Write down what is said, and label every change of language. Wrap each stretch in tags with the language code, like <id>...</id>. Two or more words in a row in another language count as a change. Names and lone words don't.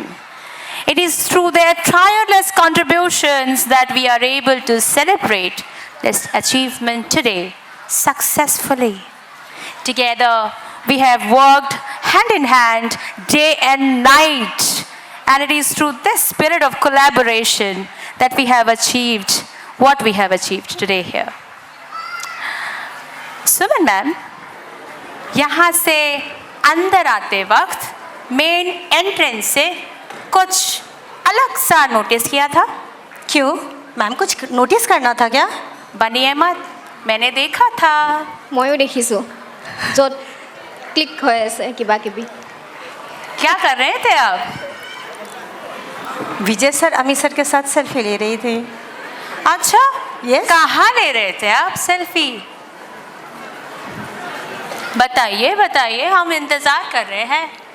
<en>It is through their tireless contributions that we are able to celebrate this achievement today successfully. Together, we have worked hand in hand, day and night, and it is through this spirit of collaboration that we have achieved what we have achieved today here.</en> <hi>सुमन मैम, यहाँ से अंदर आते वक्त</hi> <en>main entrance</en> <hi>से कुछ अलग सा नोटिस किया था। क्यों मैम, कुछ नोटिस करना था क्या? बनिए मत, मैंने देखा था।</hi> <as>ময়ো দেখিছোঁ য'ত ক্লিক হৈ আছে কিবা কিবি।</as> <hi>क्या कर रहे थे आप? विजय सर अमित सर के साथ सेल्फी ले रही थी। अच्छा,</hi> <en>Yes.</en> <hi>कहाँ ले रहे थे आप सेल्फी? बताइए बताइए, हम इंतजार कर रहे हैं।</hi>